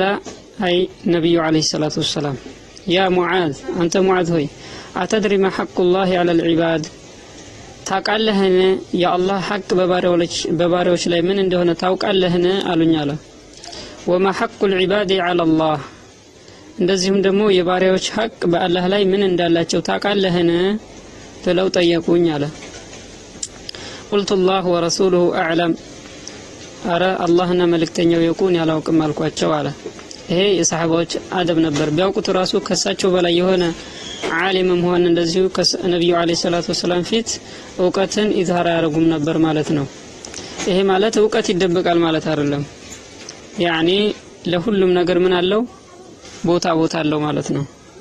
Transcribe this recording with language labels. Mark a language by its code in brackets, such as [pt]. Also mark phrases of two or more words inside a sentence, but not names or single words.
[ar] أي نبي عليه الصلاة والسلام يا معاذ أنت معاذ هوي أتدري ما حق الله على العباد [am] ታውቃለህ ለህነ ያ አላህ ሐቅ በባሪያዎች ላይ ምን እንደሆነ ታውቃለህ ለህነ አሉኛለ። [ar] وما حق العباد على الله [am] እንደዚሁም ደግሞ የባሪያዎች ሐቅ በአላህ ላይ ምን እንዳላቸው ታውቃለህ ለህነ ብለው ጠየቁኝ አለ። [ar] قلت الله ورسوله اعلم [am] አረ አላህና መልእክተኛው የቁን ያላውቅም አልኳቸው አለ። ይሄ የሰሃባዎች አደብ ነበር። ቢያውቁት ራሱ ከሳቸው በላይ የሆነ ዓሊምም ሆነ እንደዚሁ ከነብዩ [ar] عليه الصلاة والسلام [am] ፊት ዕውቀትን ኢዝሃር ያደርጉም ነበር ማለት ነው። ይሄ ማለት ዕውቀት ይደበቃል ማለት አይደለም። ያኒ ለሁሉም ነገር ምን አለው ቦታ አለው ማለት ነው።